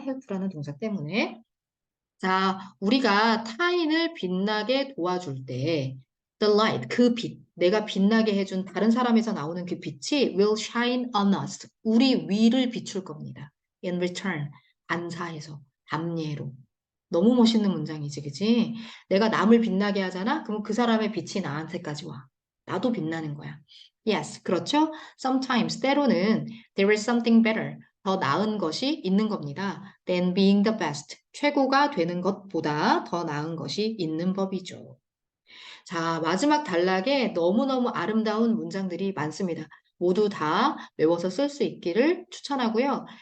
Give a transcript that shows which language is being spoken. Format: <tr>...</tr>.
<ko>help라는 동사 때문에 자, 우리가 타인을 빛나게 도와줄 때</ko> <en>the light,</en> <ko>그 빛, 내가 빛나게 해준 다른 사람에서 나오는 그 빛이</ko> <en>will shine on us.</en> <ko>우리 위를 비출 겁니다.</ko> <en>In return,</en> <ko>반사해서, 담례로. 너무 멋있는 문장이지, 그지? 내가 남을 빛나게 하잖아? 그럼 그 사람의 빛이 나한테까지 와. 나도 빛나는 거야. Yes, 그렇죠?</ko> <en>Sometimes,</en> <ko>때로는</ko> <en>there is something better.</en> <ko>더 나은 것이 있는 겁니다.</ko> <en>Than being the best.</en> <ko>최고가 되는 것보다 더 나은 것이 있는 법이죠. 자, 마지막 단락에 너무너무 아름다운 문장들이 많습니다. 모두 다 외워서 쓸 수 있기를 추천하고요.</ko>